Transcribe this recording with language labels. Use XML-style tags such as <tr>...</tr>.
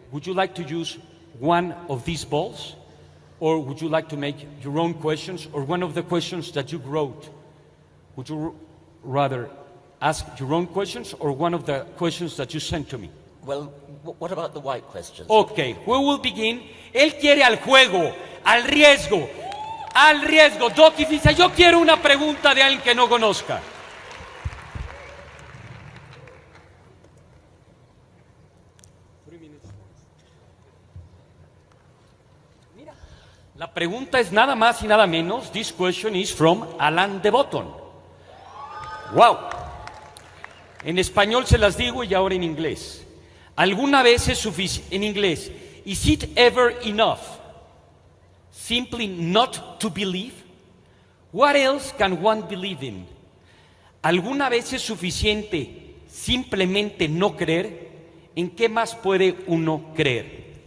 <en>Would you like to use one of these balls? Or would you like to make your own questions, or one of the questions that you wrote? Would you rather ask your own questions, or one of the questions that you sent to me? Well, what about the white questions? Okay, we will begin.</en> <es>Él quiere al juego, al riesgo. Al riesgo. Doki dice, yo quiero una pregunta de alguien que no conozca. La pregunta es nada más y nada menos.</es> <en>This question is from Alan de Botton. Wow.</en> <es>En español se las digo y ahora en inglés. ¿Alguna vez es suficiente? En inglés.</es> <en>Is it ever enough simply not to believe? What else can one believe in?</en> <es>¿Alguna vez es suficiente simplemente no creer? ¿En qué más puede uno creer?</es>